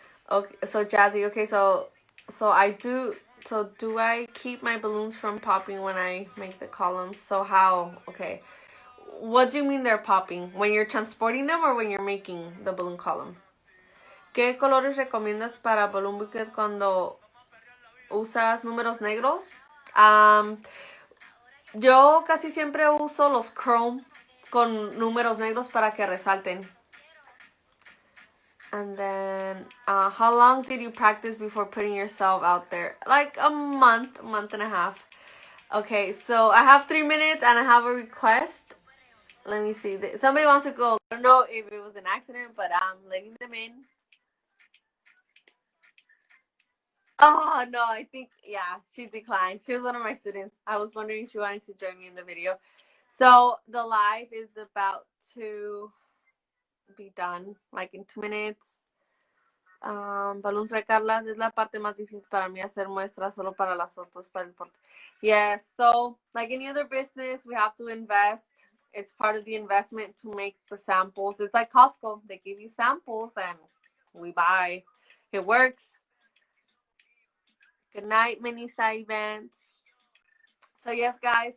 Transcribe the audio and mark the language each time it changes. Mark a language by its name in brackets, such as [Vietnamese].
[English] Okay, so Jazzy, okay, so I do. So do I keep my balloons from popping when I make the columns? So how? Okay. What do you mean they're popping? When you're transporting them or when you're making the balloon column? [Spanish] ¿Qué colores recomiendas para balloon bouquet cuando usas números negros? Yo casi siempre uso los chrome con números negros para que resalten. [English] And then, how long did you practice before putting yourself out there? Like a month and a half. Okay, so I have 3 minutes and I have a request. Let me see. Somebody wants to go. I don't know if it was an accident, but I'm letting them in. Oh no, I think yeah, she declined. She was one of my students. I was wondering if she wanted to join me in the video. So the live is about to be done, like in 2 minutes. [Spanish] Balloons by Carla, es la parte más difícil para mí hacer muestras solo para las fotos, para el porte. [English] Yes, so like any other business, we have to invest. It's part of the investment to make the samples. It's like Costco. They give you samples and we buy. It works. Good night, Minisa events. So yes, guys.